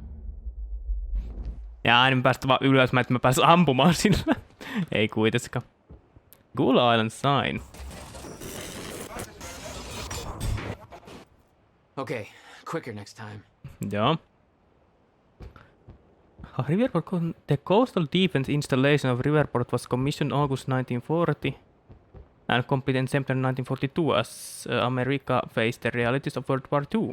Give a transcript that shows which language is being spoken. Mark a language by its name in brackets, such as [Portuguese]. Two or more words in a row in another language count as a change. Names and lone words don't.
[Finnish] Ja aina mä päästä vaan ylös, että mä pääsen ampumaan sillä. Ei kuitenkaan. [English] Cool Island sign. Okay, quicker next time. [Finnish] Joo. [English] Riverport, the coastal defense installation of Riverport was commissioned August 1940 and completed in September 1942 as America faced the realities of World War II.